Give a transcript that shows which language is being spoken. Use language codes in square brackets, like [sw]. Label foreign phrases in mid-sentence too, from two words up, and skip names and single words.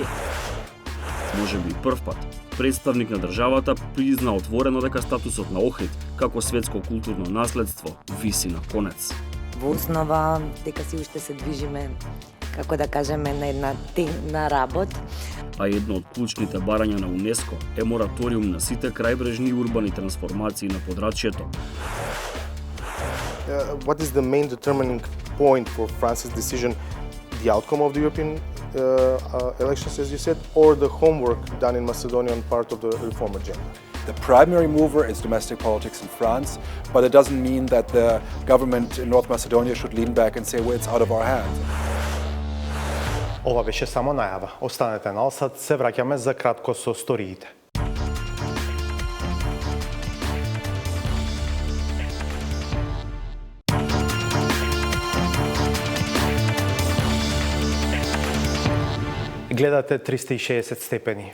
[mk] Може би прв пат представник на државата призна отворено дека статусот на Охрид како светско културно наследство виси на конец. Во основа дека си уште се движиме, како да кажеме, на една темна работ. А едно од клучните барања на УНЕСКО е мораториум на сите крајбрежни и урбани трансформации на подрачјето. [en] What is the main determining point for France's decision? The outcome of the European elections, as you said, or the homework done in Macedonia on part of the reform agenda? The primary mover is domestic politics in France, but it doesn't mean that the government in North Macedonia should lean back and say, well, it's out of our hands. [mk] Ова беше само најава. Останете на Алсат, се враќаме за кратко со сториите. Гледате 360 степени.